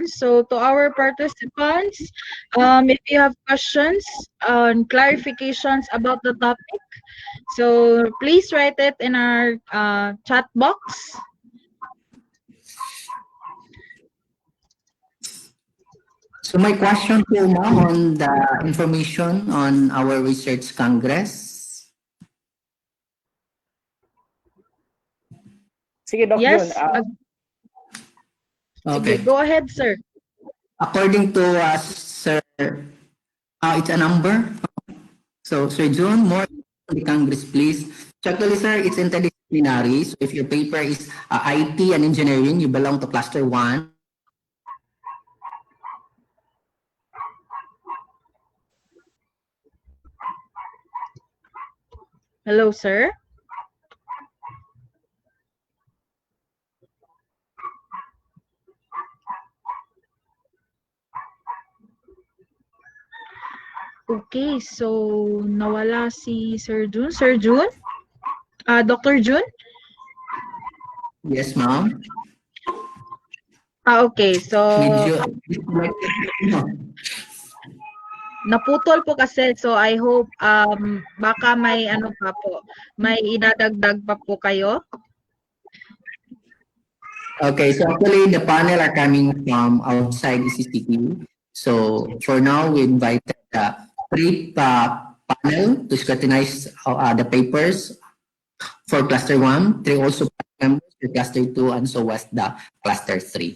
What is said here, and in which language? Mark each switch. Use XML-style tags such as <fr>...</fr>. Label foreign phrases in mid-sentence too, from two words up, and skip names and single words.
<en>So to our participants, if you have questions on clarifications about the topic, so please write it in our chat box. So my question to ma'am on the information on our research congress.</en> <tl>Sige, Doc</tl> <en>Yes. Jun. Okay.</en> <tl>Sige,</tl> <en>go ahead, sir. According to Sir, it's a number. So Sir June, more on the Congress, please. So actually, sir, it's interdisciplinary. So if your paper is IT and engineering, you belong to cluster 1. Hello, sir.</en> <tl>Okay, so nawala si Sir June.</tl> <en>Sir June? Dr. June? Yes, ma'am.</en> <tl>Okay, so naputol po kasi, so</tl> <en>I hope</en> <tl>baka may ano pa po, may idadagdag pa po kayo.</tl> <en>Okay, so actually the panel are coming from outside ECCT. So for now, we invited three panel to scrutinize the papers for cluster 1, 3 also members for cluster 2, and so was the cluster 3.</en>